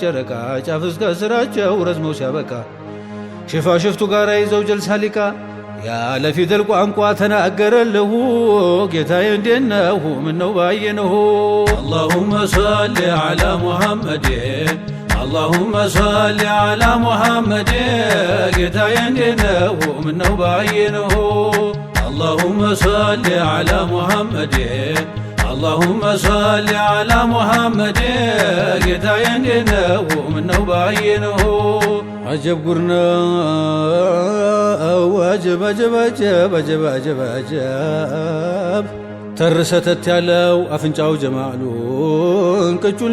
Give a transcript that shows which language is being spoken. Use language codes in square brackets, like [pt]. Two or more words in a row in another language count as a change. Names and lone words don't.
[am] ጨረቃ ጫፍ እስከ ስራቸው ረዝመው ሲያበቃ ሽፋሽፍቱ ጋር ይዘው ጀልሳ ሊቃ ያለ ፊደል ቋንቋ ተናገረለሁ ጌታዬ እንዴት ነው ምነው ባየነው [ar] اللهم صل على محمد اللهم صل على محمد [am] ጌታዬ እንዴት ነው ምነው ባየነው [ar] اللهم صل على محمد اللهم صل على محمد [am] ጌታዬ እንዴት ነው ምነው ባየነው አጀብ ጉር ነው አጀብ አጀብ አጀብ አጀብ አጀብ አጀብ ተርሰተት ያለው አፍንጫው ጀማሉ እንቅጩን